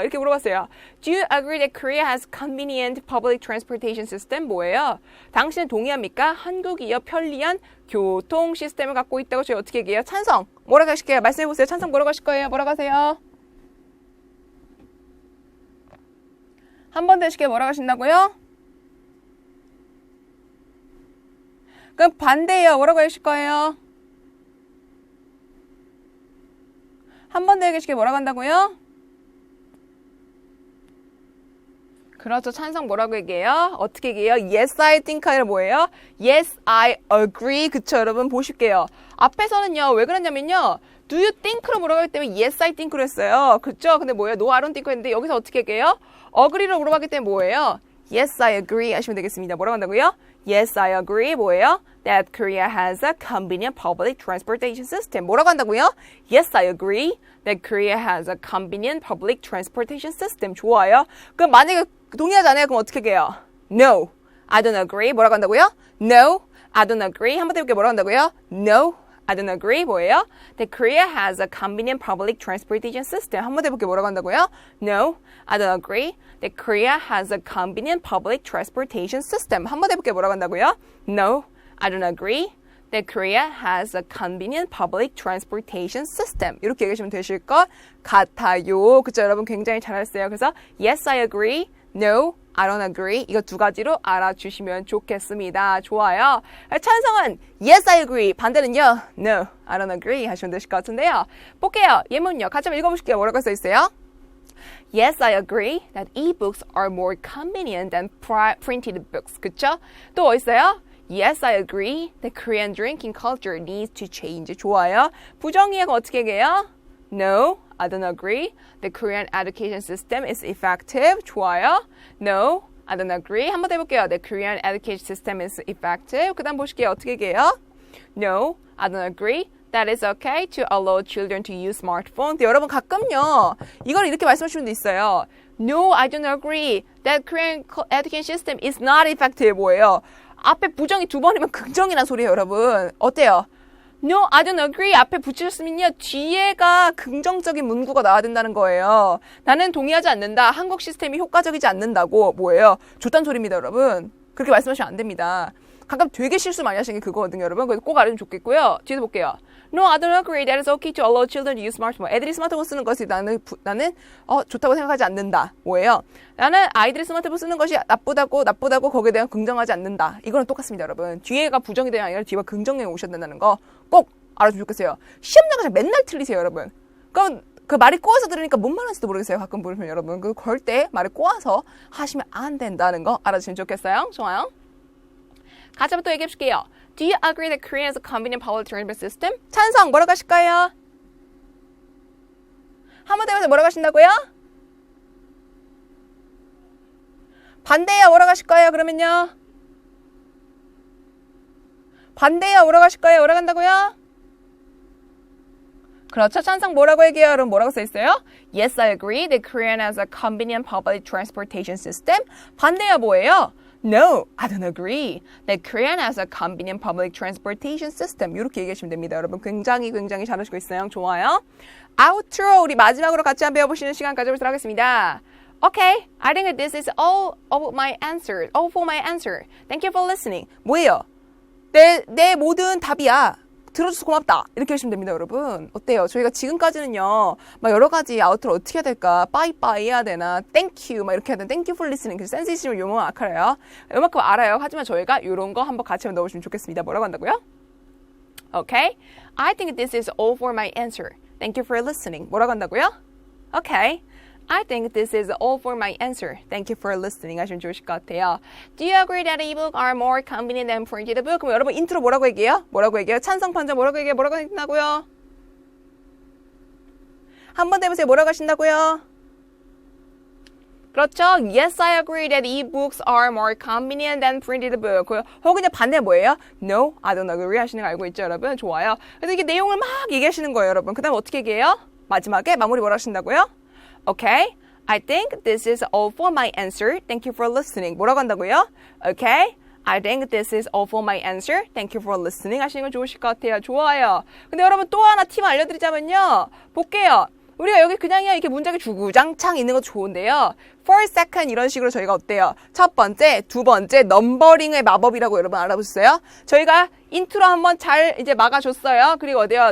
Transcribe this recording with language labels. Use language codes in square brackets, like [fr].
[ko] 이렇게 물어봤어요. [en] Do you agree that Korea has convenient public transportation system? [ko] 뭐예요? 당신은 동의합니까? 한국이요 편리한 교통 시스템을 갖고 있다고 저희 어떻게 얘기해요? 찬성. 뭐라고 하실게요? 말씀해보세요. 찬성 뭐라고 하실 거예요? 뭐라고 하세요? 한 번 더 하실게요. 뭐라고 하신다고요? 그럼 반대예요. 뭐라고 하실 거예요? 한 번 더 얘기해줄게요. 뭐라고 한다고요? 그렇죠. 찬성 뭐라고 얘기해요? 어떻게 얘기해요? [en] Yes, I think [ko] 아니라 뭐예요? [en] Yes, I agree. [ko] 그쵸, 여러분? 보실게요. 앞에서는요, 왜 그랬냐면요. [en] Do you think로 [ko] 물어봤기 때문에 [en] Yes, I think로 [ko] 했어요. 그쵸? 근데 뭐예요? [en] No, I don't think [ko] 했는데 여기서 어떻게 얘기해요? Agree로 물어봤기 때문에 뭐예요? [en] Yes, I agree [ko] 하시면 되겠습니다. 뭐라고 한다고요? [en] Yes, I agree. [ko] 뭐예요? [en] That Korea has a convenient public transportation system. [ko] 뭐라고 한다고요? [en] Yes, I agree. That Korea has a convenient public transportation system. [ko] 좋아요. 그럼 만약에 동의하지 않아요? 그럼 어떻게 해요? [en] No, I don't agree. [ko] 뭐라고 한다고요? [en] No, I don't agree. [ko] 한번 해볼게요. 뭐라고 한다고요? No, I don't agree. 뭐예요? [en] That Korea has a convenient public transportation system. [ko] 한번 해볼게요. 뭐라고 한다고요? [en] No, I don't agree. That Korea has a convenient public transportation system. [ko] 한번 해볼게요. 뭐라고 한다고요? [en] No, I don't agree. that Korea has a convenient public transportation system. [ko] 이렇게 얘기하시면 되실 것 같아요. 그쵸, 여러분 굉장히 잘하셨어요. 그래서 [en] yes, I agree. No, I don't agree. [ko] 이거 두 가지로 알아주시면 좋겠습니다. 좋아요. 찬성은 [en] yes, I agree. [ko] 반대는요, [en] no, I don't agree [ko] 하시면 되실 것 같은데요. 볼게요. 예문요. 같이 한번 읽어보실게요. 뭐라고 써 있어요? [en] Yes, I agree that e-books are more convenient than printed books. [ko] 그쵸? 또 뭐 있어요? [en] Yes, I agree that Korean drinking culture needs to change. [ko] 좋아요. 부정의어가 어떻게 해요? [en] No, I don't agree. The Korean education system is effective. [ko] 좋아요. [en] No, I don't agree. [ko] 한 번 더 해볼게요. [en] The Korean education system is effective. [ko] 그 다음 보실게요. 어떻게 해요? [en] No, I don't agree. That is okay to allow children to use smartphone. [ko] 근데 여러분 가끔요. 이걸 이렇게 말씀하시는 분도 있어요. [en] No, I don't agree. That Korean education system is not effective. [ko] 뭐예요? 앞에 부정이 두 번이면 긍정이란 소리예요, 여러분. 어때요? [en] No, I don't agree. [ko] 앞에 붙이셨으면요. 뒤에가 긍정적인 문구가 나와야 된다는 거예요. 나는 동의하지 않는다. 한국 시스템이 효과적이지 않는다고. 뭐예요? 좋단 소리입니다, 여러분. 그렇게 말씀하시면 안 됩니다. 가끔 되게 실수 많이 하시는 게 그거거든요, 여러분. 그래서 꼭 알아주면 좋겠고요. 뒤에서 볼게요. [en] No, I don't agree. That is okay to allow children to use smartphone. [ko] 애들이 스마트폰 쓰는 것이 나는 좋다고 생각하지 않는다. 뭐예요? 나는 아이들이 스마트폰 쓰는 것이 나쁘다고 거기에 대한 긍정하지 않는다. 이거는 똑같습니다, 여러분. 뒤에가 부정이 되는 아니라 뒤가 긍정이 오셔야 된다는 거 꼭 알아주면 좋겠어요. 시험 나가서 맨날 틀리세요, 여러분. 그럼 그 말이 꼬아서 들으니까 뭔 말하는지도 모르겠어요. 가끔 보시면 여러분. 그걸 때 말을 꼬아서 하시면 안 된다는 거 알아주시면 좋겠어요. 좋아요. 같이 한번 또 얘기해 볼게요. [en] Do you agree that Korea has a convenient public transport system? [ko] 찬성 뭐라고 하실까요? 한 번 더 해보세요. 뭐라고 하신다고요? 반대요. 뭐라고 하실 거예요? 그러면요. 반대요. 뭐라고 하실 거예요? 뭐라고 한다고요? 그렇죠. 찬성 뭐라고 얘기해요? 여러분 뭐라고 써 있어요? [en] Yes, I agree that Korean has a convenient public transportation system. [ko] 반대요. 뭐예요? [en] No, I don't agree that Korean has a convenient public transportation system. [ko] 이렇게 얘기하시면 됩니다. 여러분 굉장히 잘하시고 있어요. 좋아요. 아우트로 우리 마지막으로 같이 한번 배워보시는 시간 가져보도록 하겠습니다. [en] Okay, I think this is all for my answer. Thank you for listening. [ko] 뭐예요? 내 모든 답이야. 들어줘서 고맙다. 이렇게 하시면 됩니다, 여러분. 어때요? 저희가 지금까지는요, 막 여러 가지 아우트로 어떻게 해야 될까? 빠이빠이 해야 되나? 땡큐, 막 이렇게 해야 되나? [en] 땡큐 for listening. [ko] 그래서 센스 있으면 요만 알아요. 요만큼 알아요. 하지만 저희가 이런 거 한번 같이 넣어보시면 좋겠습니다. 뭐라고 한다고요? [en] Okay, I think this is all for my answer. Thank you for listening. [ko] 뭐라고 한다고요? [en] Okay. I think this is all for my answer. Thank you for listening. [ko] 하시면 좋으실 것 같아요. [en] Do you agree that e-book are more convenient than printed book? [ko] 그럼 여러분 인트로 뭐라고 얘기해요? 찬성 판정 뭐라고 얘기해요? 뭐라고 한다고요? 한 번 더 해보세요. 뭐라고 하신다고요? 그렇죠. [en] Yes, I agree that e-books are more convenient than printed book. [ko] 혹은 반대 뭐예요? [en] No, I don't agree [ko] 하시는 거 알고 있죠, 여러분? 좋아요. 그래서 이게 내용을 막 얘기하시는 거예요, 여러분. 그 다음 어떻게 얘기해요? 마지막에 마무리 뭐라 하신다고요? [en] Okay, I think this is all for my answer. Thank you for listening. [ko] 뭐라고 한다고요? [en] Okay, I think this is all for my answer. Thank you for listening. [ko] 하시는 거 좋으실 것 같아요. 좋아요. 근데 여러분 또 하나 팁 알려드리자면요. 볼게요. 우리가 여기 그냥요 이렇게 문장이 주구장창 있는 것도 좋은데요. First, second 이런 식으로 저희가 어때요? 첫 번째, 두 번째 넘버링의 마법이라고 여러분 알아보셨어요? 저희가 인트로 한번 잘 이제 막아줬어요. 그리고 어때요?